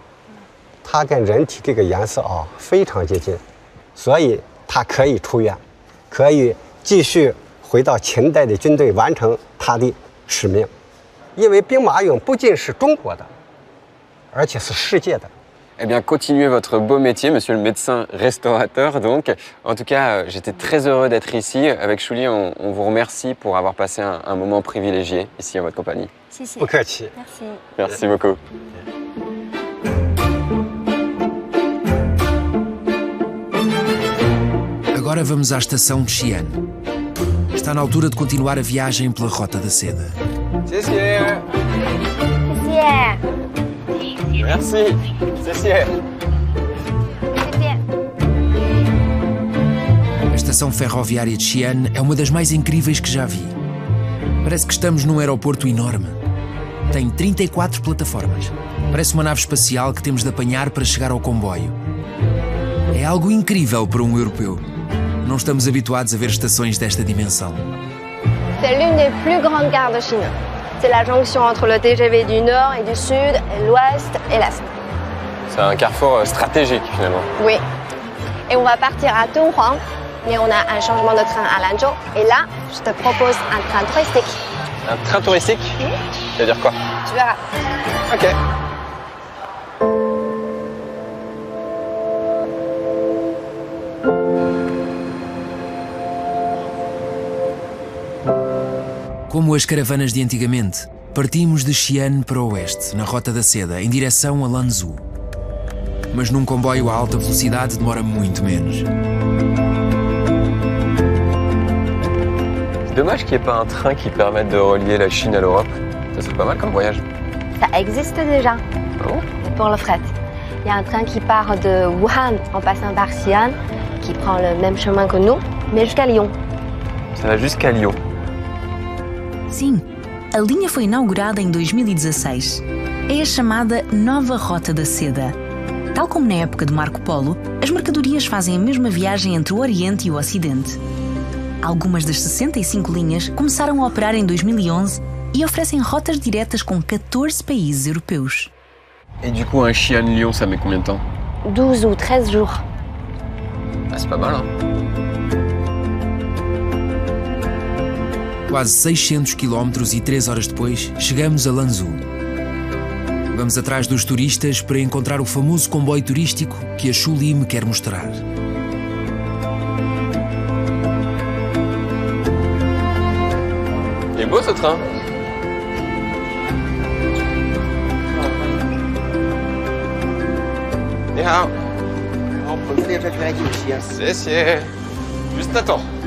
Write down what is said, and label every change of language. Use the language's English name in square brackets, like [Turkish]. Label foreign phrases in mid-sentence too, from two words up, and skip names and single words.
[Chinese] 它跟人体这个颜色啊非常接近，所以它可以出院，可以继续回到秦代的军队完成它的使命。因为兵马俑不仅是中国的，而且是世界的。 [French] Eh bien, continuez votre beau métier, monsieur le médecin restaurateur. Donc, en tout cas, j'étais très heureux d'être ici. Avec Shuli, on vous remercie pour avoir passé un moment privilégié ici à votre compagnie. [Chinese] 谢谢。不客气。 [French] Merci. Merci beaucoup. [Portuguese] Agora vamos à estação de Xi'an. Está na altura de continuar a viagem pela Rota da Seda. Cécier. [Chinese] 谢谢。 [French] Merci. Cécier. [Chinese] 再见。 [Portuguese] A estação ferroviária de Xi'an é uma das mais incríveis que já vi. Parece que estamos num aeroporto enorme. Tem 34 plataformas. Parece uma nave espacial que temos de apanhar para chegar ao comboio. É algo incrível para um europeu. Não estamos habituados a ver estações desta dimensão. [French] C'est l'une des plus grandes gares de Chine. C'est la jonction entre le TGV du nord et du sud, et l'ouest et l'est. C'est un carrefour stratégique finalement. Oui. Et on va partir à Dunhuang, mais on a un changement de train à Lanzhou. Et là, je te propose un train touristique. Un train touristique? C'est-à-dire quoi? Tu verras. Ok. [Portuguese] Como as caravanas de antigamente, partimos de Xi'an para o oeste, na Rota da Seda, em direção a Lanzhou. Mas num comboio a alta velocidade demora muito menos. [French] dommage qu'il n'y ait pas un train qui permette de relier la Chine à l'Europe. Ça serait pas mal comme voyage. Ça existe déjà Oh. pour le fret. Il y a un train qui part de Wuhan en passant par Xi'an, qui prend le même chemin que nous, mais jusqu'à Lyon. Ça va jusqu'à Lyon. [Portuguese] Sim, a linha foi inaugurada em 2016. É a chamada Nova Rota da Seda. Tal como na época de Marco Polo, as mercadorias fazem a mesma viagem entre o Oriente e o Ocidente. Algumas das 65 linhas começaram a operar em 2011 e oferecem rotas diretas com 14 países europeus. [French] Et du coup, un Xi'an-Lyon, ça met combien de temps? 12 ou 13 jours. Ah, c'est pas mal, hein? [Portuguese] Quase 600 quilómetros e 3 horas depois, chegamos a Lanzhou. Vamos atrás dos turistas para encontrar o famoso comboio turístico que a Shuli me quer mostrar. [French] Il est beau ce train. [Chinese] 你好. [French] 谢. Juste attends.